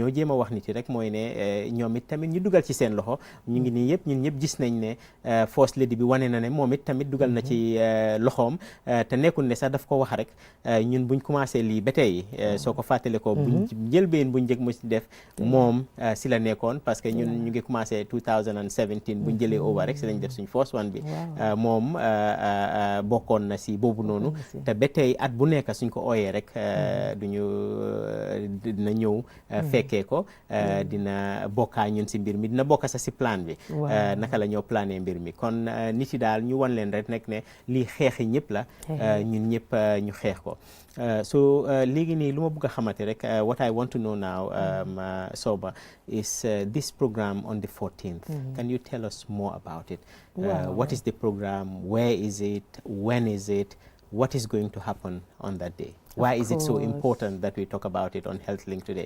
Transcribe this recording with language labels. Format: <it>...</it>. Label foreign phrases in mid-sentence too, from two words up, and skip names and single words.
<wo>ñoo jéem a wax nit yi rek mooy ne ñoom it tamit ñu dugal ci seen loxo ñu ngi nii yëpp ñun ñëpp gis nañ ne</wo> <en>First Lady</en> <wo>bi wane na ne moom it tamit dugal na ci loxoom te nekkul ne sax daf ko wax rek ñun buñ commencé lii ba tey soo ko fàtte ko buñ njëlbeen buñ njëkk mu si def moom si la nekkoon</wo> <fr>parce que</fr> <wo>ñun ñu ngi commencé 2017 buñ jëlee over rek si lañ def suñ</wo> <en>first one</en> <wo>bi moom bokkoon na si boobu noonu te ba tey at bu nekk suñ ko ooyee rek dina ñëw fekkee ko dina bokkaa ñun si mbir mi dina bokka sa si plan bi naka la ñoo plané mbir mi kon nit yi daal ñu wan leen rek nekk ne lii xeexi ñëpp la ñun ñëpp ñu xeex ko so léegi nii lu ma bëgg a xamante rek</wo> <en>what I want to know now Soba is this program on the 14th can you tell us more about it what is the program, where is it, when is it, what is going to happen on that day? Why is it so important that we talk about it on HealthLink today?</en>